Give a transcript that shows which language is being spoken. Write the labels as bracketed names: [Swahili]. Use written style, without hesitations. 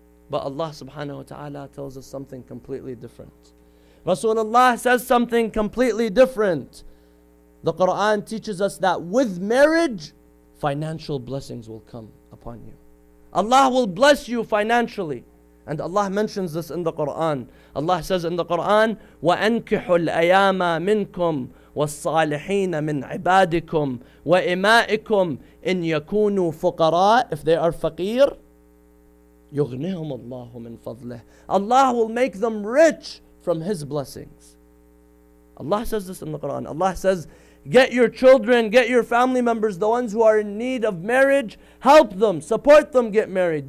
[English] But Allah subhanahu wa ta'ala tells us something completely different. Rasulullah says something completely different. The Quran teaches us that with marriage, financial blessings will come upon you. Allah will bless you financially. And Allah mentions this in the Quran. Allah says in the Quran, [Arabic] وَأَنْكِحُوا الْأَيَامَ مِنْكُمْ وَالصَّالِحِينَ مِنْ عِبَادِكُمْ وَإِمَائِكُمْ إِنْ يَكُونُوا فُقَرَاء. [English] If they are faqir, [Arabic] يُغْنِهُمُ اللَّهُ مِنْ فَضْلِهِ. [English] Allah will make them rich from His blessings. Allah says this in the Quran. Allah says, get your children, get your family members, the ones who are in need of marriage, help them, support them get married.